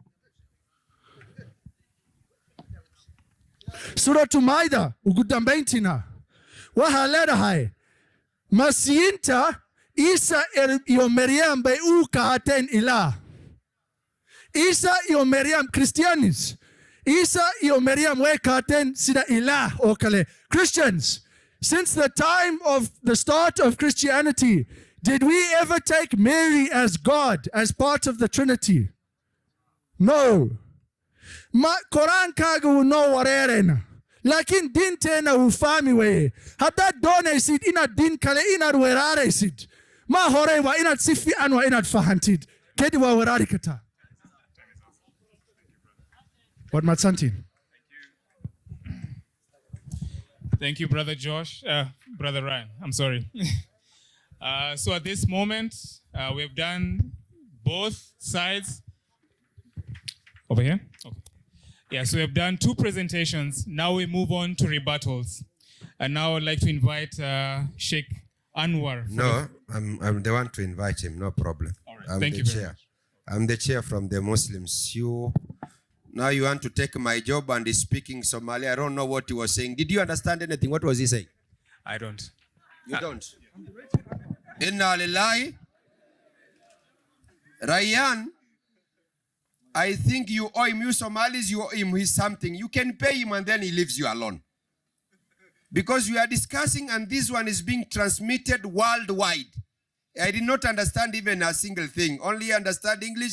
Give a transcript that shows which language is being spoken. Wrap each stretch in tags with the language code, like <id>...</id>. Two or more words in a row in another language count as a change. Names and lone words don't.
<so>suratu Maida ugu dambayntiina waxaa leedahay masiinta Isa iyo Maryam bay u kaateen ilaah Isa iyo Maryam Christians Isa iyo Maryam way kaateen sida ilaah oo kale</so> <en>Christians since the time of the start of Christianity did we ever take Mary as God as part of the Trinity</en> <so>No Quran kaagu no wareerena laakiin diinteena uu fahmi weeye haddaad doonaysid inaad diin kale inaad weeraaraysid ma hore waa inaad si fiican waa inaad fahantid kadib waa weeraari kartaa What Matsanti?</so> <en>Thank you, Brother Josh. Brother Ryan, I'm sorry. So at this moment, we've done both sides. Over here? Okay. Yeah, so we've done 2 presentations. Now we move on to rebuttals. And now I'd like to invite Sheikh Anwar. No, I'm the one to invite him, no problem. All right. I'm Thank the you very chair. much. I'm the chair from the Muslims. Now you want to take my job and he's speaking Somali. I don't know what he was saying. Did you understand anything? What was he saying? I don't. You don't?</en> <ar>إنا لله.</ar> <en>Ryan, I think you owe him. You Somalis, you owe him something. You can pay him and then he leaves you alone. Because we are discussing and this one is being transmitted worldwide. I did not understand even a single thing. Only understand English.</en>